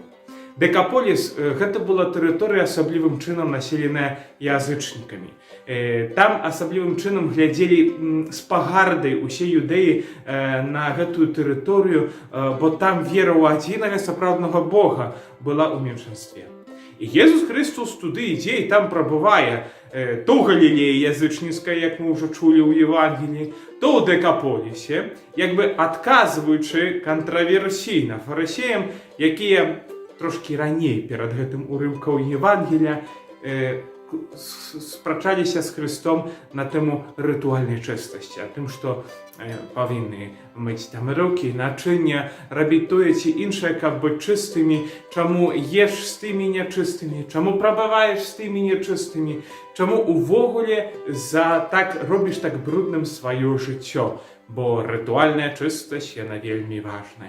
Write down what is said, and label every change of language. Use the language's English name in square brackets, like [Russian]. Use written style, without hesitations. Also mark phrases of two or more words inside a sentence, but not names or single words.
[Belarusian] Декаполіс гэта была тэрыторыя асаблівым чынам населеная язычнікамі. Там асаблівым чынам глядзелі з пагардай усе юдэі на гэтую тэрыторыю, бо там вера ў адзінага сапраўднага Бога была ў меншынстве. [Ukrainian] І Єсус Христос туди йде і там пробуває то в Галілеї язичницькій, як ми вже чули у Євангелії, то у Декаполісі, якби відказуючи контроверсійно фарисеям, які трошки раніше перед гэтым уривком Євангелія [Belarusian] спрачаліся з Христом на тему ритуальнай чыстасці, а тым, што павінны мыць там рукі, начыння, рабіць тое ці іншае, каб быць чыстымі, чаму еш з тымі нячыстымі, чаму прабываеш з тымі нячыстымі, чаму увогуле робіш так брудным сваё жыццё, бо ритуальная чыстасць, яна вельмі важная.